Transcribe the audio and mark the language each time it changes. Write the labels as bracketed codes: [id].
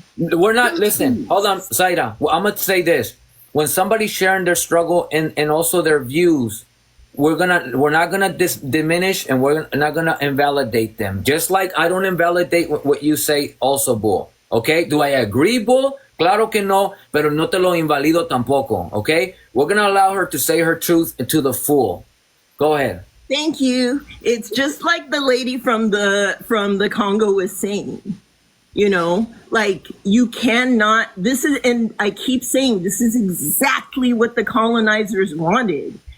[en] We're not. Listen. Hold on, Zaira. Well, I'm gonna say this. When somebody's sharing their struggle and also their views, we're not gonna diminish, and we're not gonna invalidate them. Just like I don't invalidate what you say, also, Bull. Okay? Do I agree, Bull? [es] Claro que no, pero no te lo invalido tampoco. [en] Okay? We're gonna allow her to say her truth to the full. Go ahead. Thank you. It's just like the lady from the Congo was saying. You know, like, you cannot, this is, and I keep saying, this is exactly what the colonizers wanted.